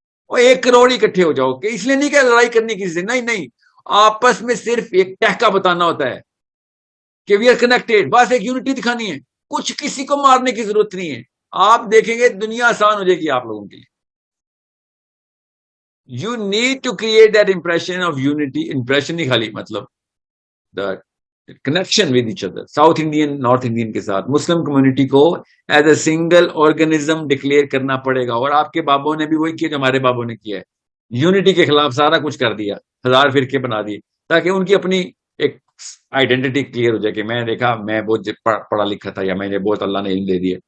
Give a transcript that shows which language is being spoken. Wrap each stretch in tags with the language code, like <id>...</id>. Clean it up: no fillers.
<ur>اور 1 کروڑ اکٹھے ہو جاؤ, کہ اس لیے نہیں کہ لڑائی کرنی کسی سے, نہیں نہیں, آپس میں صرف ایک ٹہکا بتانا ہوتا ہے کہ</ur> <en>we are connected,</en> <ur>بس ایک یونٹی دکھانی ہے. کچھ کسی کو مارنے کی ضرورت نہیں ہے. آپ دیکھیں گے دنیا آسان ہو جائے گی آپ لوگوں کے لیے.</ur> <en>You need to create that impression of unity. Impression</en> <ur>نہیں خالی, مطلب</ur> <en>The connection with each other.</en> <ur>South Indian north Indian کے ساتھ مسلم کمیونٹی کو as a single organism declare کرنا پڑے گا. اور آپ کے بابوں نے بھی وہی کیا جو ہمارے بابوں نے کیا ہے, یونٹی کے خلاف سارا کچھ کر دیا, 1000 فرقے بنا دیے, تاکہ ان کی اپنی ایک آئیڈینٹی کلیئر ہو جائے کہ میں دیکھا میں بہت پڑھا لکھا تھا, یا میں نے بہت اللہ نے علم دے دیا.</ur>